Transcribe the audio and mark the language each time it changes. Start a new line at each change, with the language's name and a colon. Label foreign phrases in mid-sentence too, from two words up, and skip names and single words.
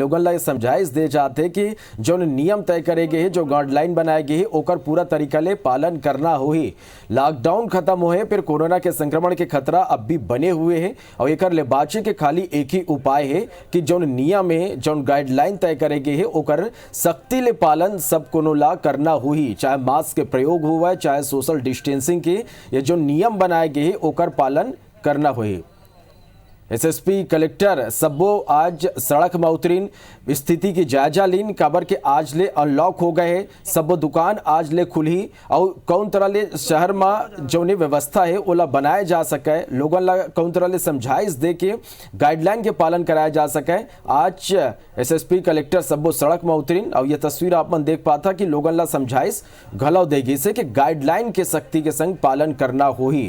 Chhattisgarhi: लोगन ला समझाइश दे जाते कि जो नियम तय करे गए, जो गाइडलाइन बनाए गए ओकर पूरा तरीका ले पालन करना हो ही। लॉकडाउन खत्म हो है, फिर कोरोना के संक्रमण के खतरा अब भी बने हुए हैं और एकर ले बाचे के खाली एक ही उपाय है कि जो नियम है, जो गाइडलाइन तय करे गए ओकर सख्ती ले पालन सब कोनो ला करना हो ही। चाहे मास्क के प्रयोग हुआ है, चाहे
English: social distancing
Chhattisgarhi: के, ये जो नियम बनाए गए ओकर पालन करना हो ही। एसएसपी कलेक्टर सब्बो आज सड़क में उतरीन स्थिति की जायजा लीन। काबर के आज ले अनलॉक हो गए, सब्बो दुकान आज ले खुली और कौन तरह ले शहर में जो व्यवस्था है ओला बनाया जा सके, लोगों ला कौन तरह ले समझाइश दे के गाइडलाइन के पालन कराया जा सके। आज एसएसपी कलेक्टर सब्बो सड़क में उतरीन और ये तस्वीर आप मन देख पाता कि लोगों ला समझाइश घलाव देगी से कि गाइडलाइन के सख्ती के संग पालन करना हो ही।